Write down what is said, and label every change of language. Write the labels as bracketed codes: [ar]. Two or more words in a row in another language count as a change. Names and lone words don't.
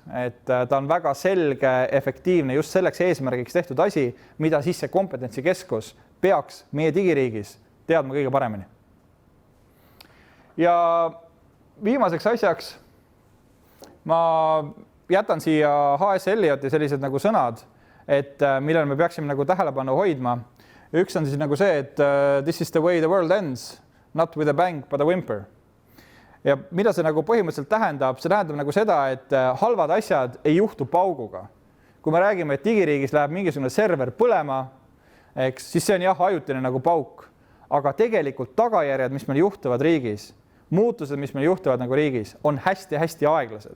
[et] Et ta on väga selge, efektiivne, just selleks eesmärgiks tehtud asi, mida siis see kompetentsikeskus peaks meie digiriigis teadma kõige paremini. Ja viimaseks asjaks ma jätan siia H.S. Elioti sellised nagu sõnad, et millele me peaksime nagu tähelepanu hoidma. Üks on siis nagu see, et [en] this is the way the world ends, not with a bang, but a whimper. [et] Ja mida see nagu põhimõtteliselt tähendab? See tähendab nagu seda, et halvad asjad ei juhtu pauguga. Kui me räägime, et digiriigis läheb mingisugune server põlema, eks, siis see on jah, ajutine nagu pauk. Aga tegelikult tagajärjed, mis meil juhtuvad riigis, muutused, mis meil juhtuvad nagu riigis, on hästi-hästi aeglased.